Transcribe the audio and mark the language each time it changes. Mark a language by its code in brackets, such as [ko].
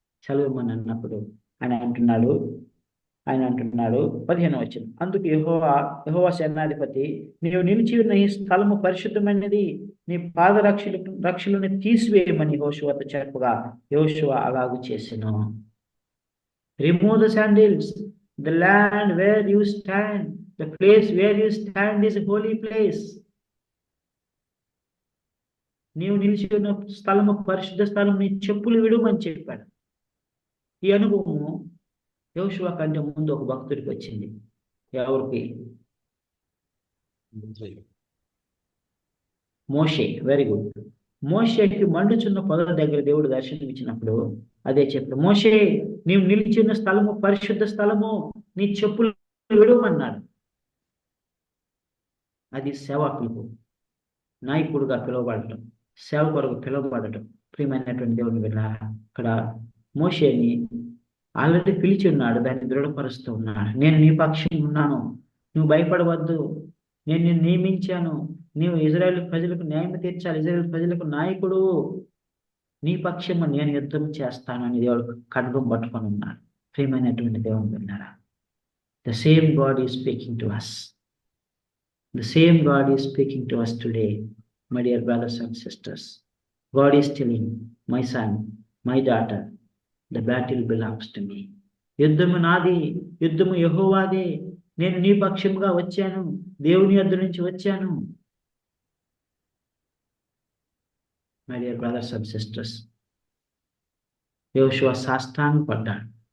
[te] సెలవిమ్మని అన్నప్పుడు ఆయన అంటున్నాడు 15వ వచనం, అందుకు యెహోవా సేనాధిపతి, నీవు నిలిచి ఉన్న ఈ స్థలము పరిశుద్ధమైనది, నీ రక్షలను తీసివేయమని యెహోషువతో చెప్పగా యెహోషువ అలాగూ చేసెను. [en] Remove the sandals. The land where you stand, the place where you stand is a holy place. [te] నీవు నిలిచి ఉన్న స్థలము పరిశుద్ధ స్థలం, నీ చెప్పులు విడుమని చెప్పాడు. ఈ అనుభవము యోషువ కంటే ముందు ఒక భక్తుడికి వచ్చింది. ఎవరికి? మోషే. Very good. మోషేకి మండుచున్న పొదల దగ్గర దేవుడు దర్శనం ఇచ్చినప్పుడు అదే చెప్పాడు, మోషే నీవు నిలిచి ఉన్న స్థలము పరిశుద్ధ స్థలము, నీ చెప్పులు విడుమన్నాడు. అది సేవకులకు నాయకుడుగా పిలువబడటం, సేవకులకు పిలువబడటం. ప్రియమైనటువంటి దేవుని వెళ్ళారా, ఇక్కడ మోషేని ఆల్రెడీ పిలిచి ఉన్నాడు, దాన్ని దృఢపరుస్తూ ఉన్నాడు. నేను నీ పక్షం ఉన్నాను, నువ్వు భయపడవద్దు, నేను నిన్ను నియమించాను, నీవు ఇజ్రాయేల్ ప్రజలకు న్యాయం తీర్చాలి, ఇజ్రాయేల్ ప్రజలకు నాయకుడు, నీ పక్షము నేను యుద్ధం చేస్తాను అని దేవుడు ఖడ్గం పట్టుకొని ఉన్నాడు. ప్రియమైనటువంటి దేవుని విన్నారా, [en] The same God is speaking to us. The same God is speaking to us today, my dear brothers and sisters. God is telling, my son, my daughter, the battle belongs to me. [te] యుద్ధము నాది, యుద్ధము యెహోవాదే, నేను నీ పక్షంగా వచ్చాను, దేవుని యొద్ద నుంచి వచ్చాను. [en] My dear brothers and sisters, [te] యోషువ సాష్టాంగపడ్డాడు.